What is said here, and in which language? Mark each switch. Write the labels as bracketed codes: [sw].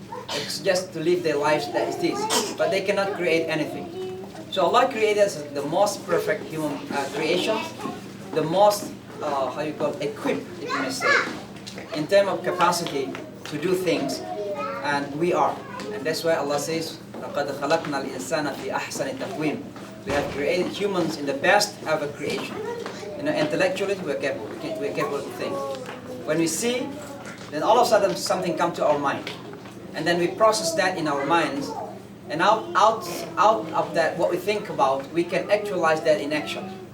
[en] It's just to live their lives that is this, but they cannot create anything. So Allah created us the most perfect human creation, the most equipped, if you may say, in terms of capacity to do things, and we are. And that's why Allah says, [ar] لَقَدْ خَلَقْنَا الْإِنسَانَ فِي أَحْسَنِ تَقْوِيمٍ. [en] We have created humans in the best ever creation. Intellectually, we're capable of things. When we see, then all of a sudden something comes to our mind. and then we process that in our minds, and out of that, what we think about, we can actualize that in action.